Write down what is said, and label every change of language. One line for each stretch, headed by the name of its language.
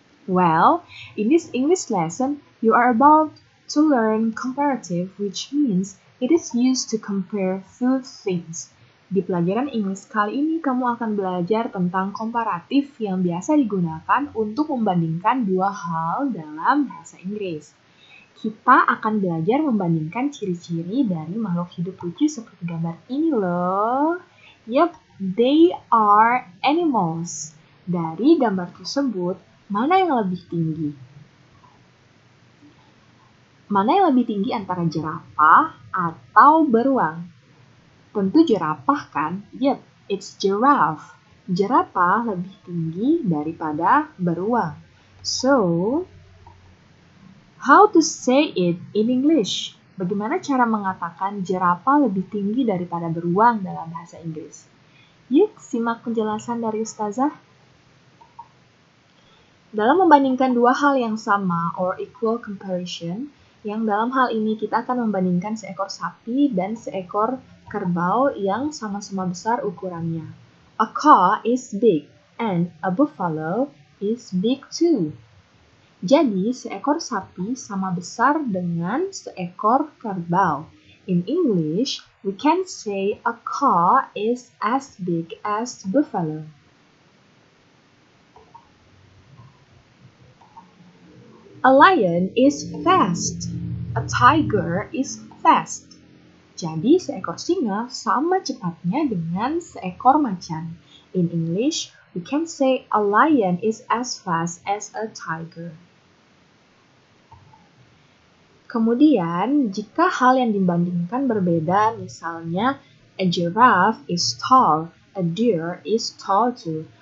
English: Well, in this English lesson, you are about to learn comparative, which means it is used to compare two things.
Indonesian: Di pelajaran Inggris kali ini, kamu akan belajar tentang komparatif yang biasa digunakan untuk membandingkan dua hal dalam bahasa Inggris. Kita akan belajar membandingkan ciri-ciri dari makhluk hidup lucu seperti gambar ini loh.
English: Yup, they are animals.
Indonesian: Dari gambar tersebut, mana yang lebih tinggi? Mana yang lebih tinggi antara jerapah atau beruang? Tentu jerapah kan?
English: Yep, it's giraffe.
Indonesian: Jerapah lebih tinggi daripada beruang.
English: So, how to say it in English?
Indonesian: Bagaimana cara mengatakan jerapah lebih tinggi daripada beruang dalam bahasa Inggris? Yuk, simak penjelasan dari Ustazah. Dalam membandingkan dua hal yang sama
English: or equal comparison,
Indonesian: yang dalam hal ini kita akan membandingkan seekor sapi dan seekor kerbau yang sama-sama besar ukurannya.
English: A cow is big and a buffalo is big too.
Indonesian: Jadi, seekor sapi sama besar dengan seekor kerbau.
English: In English, we can say a cow is as big as buffalo. A lion is fast. A tiger is fast.
Indonesian: Jadi, seekor singa sama cepatnya dengan seekor macan.
English: In English, we can say a lion is as fast as a tiger.
Indonesian: Kemudian, jika hal yang dibandingkan berbeda, misalnya
English: a giraffe is tall, a deer is tall too.